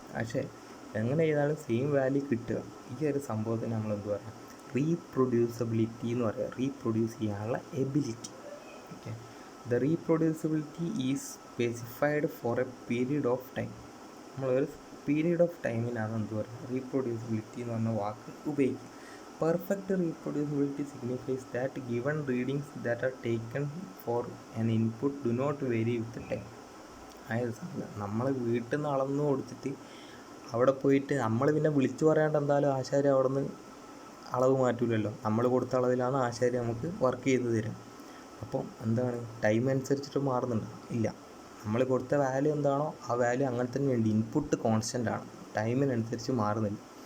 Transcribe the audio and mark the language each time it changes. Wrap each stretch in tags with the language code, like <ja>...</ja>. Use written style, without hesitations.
<ml>പക്ഷേ എങ്ങനെ ചെയ്താലും സെയിം വാല്യൂ കിട്ടുക. ഈ ഒരു സംഭവത്തിന് നമ്മൾ എന്ത് പറയുക, റീപ്രൊഡ്യൂസിബിലിറ്റി എന്ന് പറയുക. റീപ്രൊഡ്യൂസ് ചെയ്യാനുള്ള ability. Okay,</ml> <en>The reproducibility is specified for a period of time.</en> <ml>നമ്മളൊരു പീരീഡ് ഓഫ് ടൈമിനാണ് എന്ത് പറയുക, റീപ്രൊഡ്യൂസിബിലിറ്റി എന്ന് പറഞ്ഞ വാക്ക് ഉപയോഗിക്കുക.</ml> <en>Perfect reproducibility signifies that given readings that are taken for an input do not vary with the time.</en> <ml>അതായത് നമ്മൾ വീട്ടിൽ നിന്ന് അളന്ന് കൊടുത്തിട്ട് അവിടെ പോയിട്ട് നമ്മൾ പിന്നെ വിളിച്ചു പറയാണ്ട് എന്തായാലും ആശാരി അവിടെ നിന്ന് അളവ് മാറ്റൂലല്ലോ. നമ്മൾ കൊടുത്ത അളവിലാണ് ആശാരി നമുക്ക് വർക്ക് ചെയ്ത് തരും. അപ്പം എന്താണ്, ടൈം അനുസരിച്ചിട്ട് മാറുന്നുണ്ടോ? ഇല്ല. നമ്മൾ കൊടുത്ത വാല്യൂ എന്താണോ ആ വാല്യൂ അങ്ങനെ തന്നെ ഉണ്ട്. ഇൻപുട്ട് കോൺസ്റ്റൻ്റ് ആണ്, ടൈമിനനുസരിച്ച് മാറുന്നില്ല.</ml>